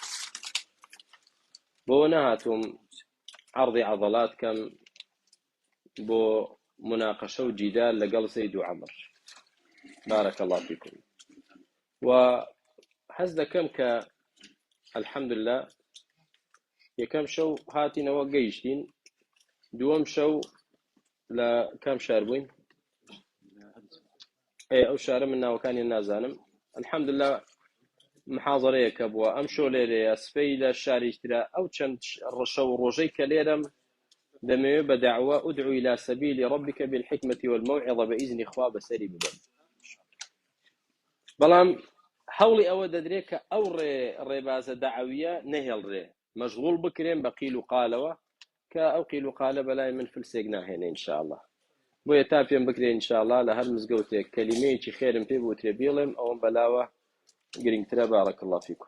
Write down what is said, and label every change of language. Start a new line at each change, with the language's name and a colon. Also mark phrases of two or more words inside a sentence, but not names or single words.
Central Kurdish: بۆ نەهاتووم عەرضی عەضەلات کەم بۆ مناقەشە و جیدال لەگەڵ زەید و عەمر
Arabic: بارەکە الله فیکم
Central Kurdish: و حەز دەکەم کە الحەمدلله یەکەم شەو هاتینەوە گەیشتین دووەم شەو لە کام شار بووین ئەو شارە من ناوەکانی نازانم الحەمدلله محاضەرەیەکە بووە ئەم شۆ لێرەیە سپەی لە شاری ترە ئەو چەند ڕەشە و ڕۆژەی کە لێرەم دەمەوێت بە دەعوە
Arabic: ئودعو إلى سبيل ربك بالحكمة والموعظة
Central Kurdish: بإذن خوا بەسەری ببەم بەڵام هەوڵی ئەوە دەدرێت کە ئەو ڕێبازە دەعەویە نەهێڵڕێ مەشغوڵ بکرێن بە قیل و قالەوە کە ئەو قیل و قالە بەلای من فلسێک ناهێنێ ئینشاءالله بۆیە تا پێم بکرێ ئینشاءالله لە هەر مزگەوتێک کەلیمەیەکی خێرم پێ بوترێ بێڵێم ئەوەم بەلاوە گرنگترە
Arabic: بارەک الله فیکم